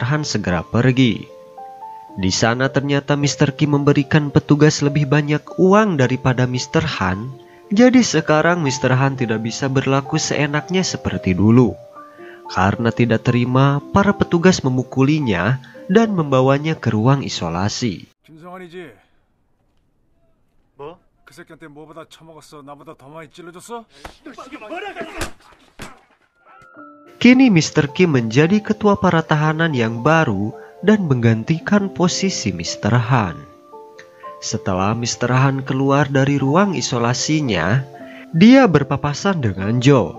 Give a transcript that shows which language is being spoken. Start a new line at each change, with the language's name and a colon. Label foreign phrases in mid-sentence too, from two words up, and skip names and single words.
Indonesian: Han segera pergi. Di sana ternyata Mr. Kim memberikan petugas lebih banyak uang daripada Mr. Han. Jadi sekarang Mr. Han tidak bisa berlaku seenaknya seperti dulu. Karena tidak terima, para petugas memukulinya dan membawanya ke ruang isolasi.
Korean: 김성환이지? 뭐? 그 새끼한테 뭐보다 처먹었어? 나보다 더 많이 찔러줬어?
Indonesian: Kini Mr. Kim menjadi ketua para tahanan yang baru dan menggantikan posisi Mr. Han. Setelah Mr. Han keluar dari ruang isolasinya, dia berpapasan dengan Jo.